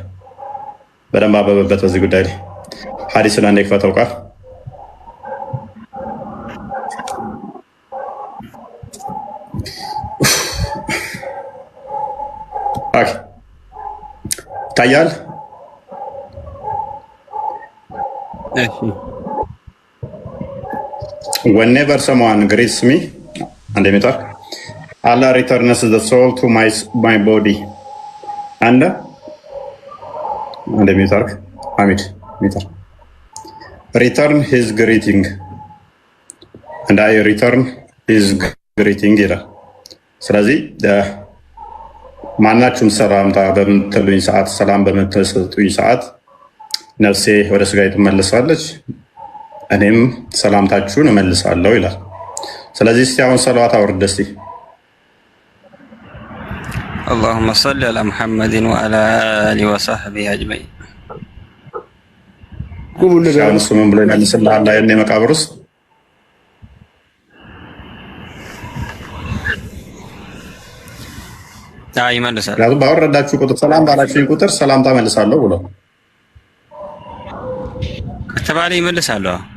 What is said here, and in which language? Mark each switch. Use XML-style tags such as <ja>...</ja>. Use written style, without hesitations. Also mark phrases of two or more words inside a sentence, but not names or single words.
<am>በደንብ አበበበት በዚህ ጉዳይ ላይ። ሐዲሱን አንዴ ክፈተው ቃል ይታያል።</am> <en>Whenever someone greets me, and Allah returns the soul to my body, and return his greeting, and I return his greeting</en> <am>ይላል። ስለዚህ ማናችሁም ሰላምታ በምትሉኝ ሰዓት፣ ሰላም በምትሰጡኝ ሰዓት ነፍሴ ወደ ስጋዬ ትመለሳለች፣ እኔም ሰላምታችሁን እመልሳለሁ ይላል። ስለዚህ እስቲ አሁን ሰለዋት አውርድ እስቲ።</am> <ar>اللهم صل على محمد وعلى آله وصحبه أجمعين።</ar> <am>እሱ ምን ብሎ ይመልስልሃል? የኔ መቃብር ውስጥ ይመልሳል። ባወረዳችሁ ቁጥር ሰላም ባላችሁኝ ቁጥር ሰላምታ መልሳለሁ ብሎ ከተባለ ይመልሳለሁ።</am>